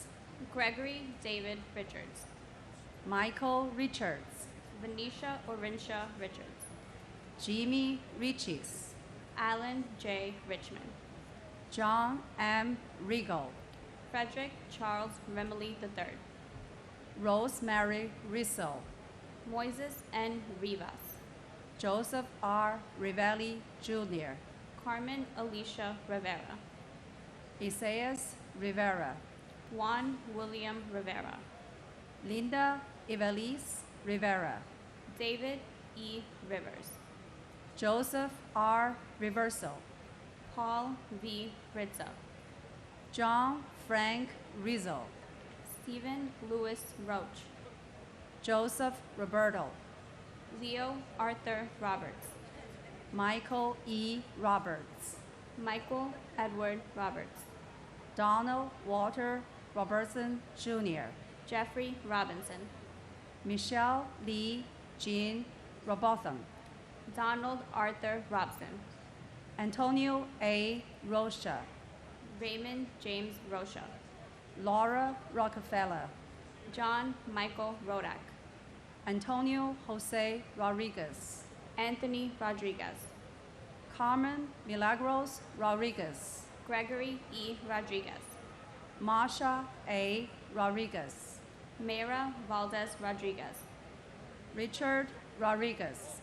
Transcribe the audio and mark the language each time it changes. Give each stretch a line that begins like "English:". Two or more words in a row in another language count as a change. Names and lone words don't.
English: Gregory David Richards, Michael Richards, Venetia Orinsha Richards, Jimmy Riches, Alan J. Richmond, John M. Regal, Frederick Charles Remley III, Rosemary Rizzo, Moises N. Rivas, Joseph R. Rivelli Jr., Carmen Alicia Rivera, Isaias Rivera, Juan William Rivera, Linda Evelise Rivera, David E. Rivers, Joseph R. Reverso, Paul V. Rizzo, John Frank Rizzo, Stephen Louis Roach, Joseph Roberto, Leo Arthur Roberts, Michael E. Roberts, Michael Edward Roberts, Donald Walter Robertson Jr., Jeffrey Robinson, Michelle Lee Jean Robotham, Donald Arthur Robson, Antonio A. Rocha, Raymond James Rocha, Laura Rockefeller, John Michael Rodak, Antonio Jose Rodriguez, Anthony Rodriguez, Carmen Milagros Rodriguez, Gregory E. Rodriguez, Marsha A. Rodriguez, Mayra Valdez Rodriguez, Richard Rodriguez,